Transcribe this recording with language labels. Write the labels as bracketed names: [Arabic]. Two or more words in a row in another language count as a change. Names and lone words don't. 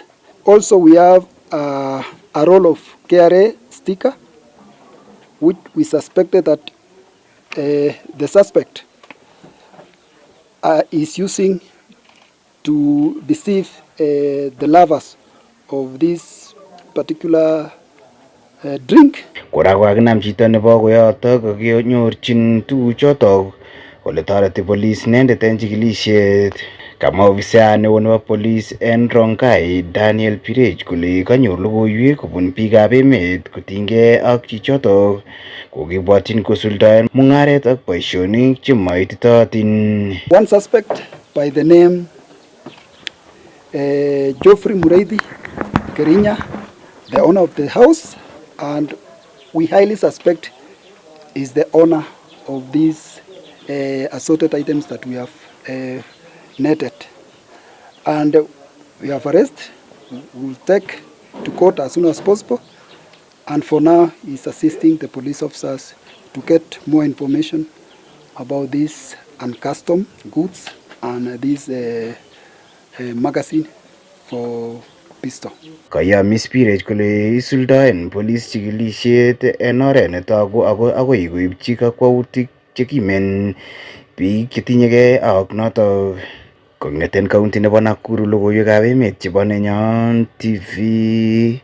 [English] Also we have a roll of KRA sticker, which we suspected that the suspect is using to deceive the lovers of this particular drink. [Kalenjin] Kora kokakinam chito nebo koyoto kokinyorchin tuguchoto ole toreti police inendet en chikilisiet. Kamwa ofisayat neo nebo police en Rongai Daniel Birich kole kanyor logoiywek kobun biikab emet kotinygei ak chichoto kokibwotyin kosuldaen mung'aret ak boisionik chemoititootin. [English] One suspect by the name Geoffrey Mureithi Kerinya, the owner of the house, and we highly suspect is the owner of these assorted items that we have netted. And we have arrested. We will take to court as soon as possible. And for now, he's assisting the police officers to get more information about these uncustom goods and this magazine for pistol. [Kalenjin] Kayamis Birich kole isuldaen police chikilisiet en oret netogu agoi koibchi kakwautik chekimen biik chetinyegei ak notok. Kong'eten county nebo Nakuru, logoiywekab emet chebo Nenyon TV.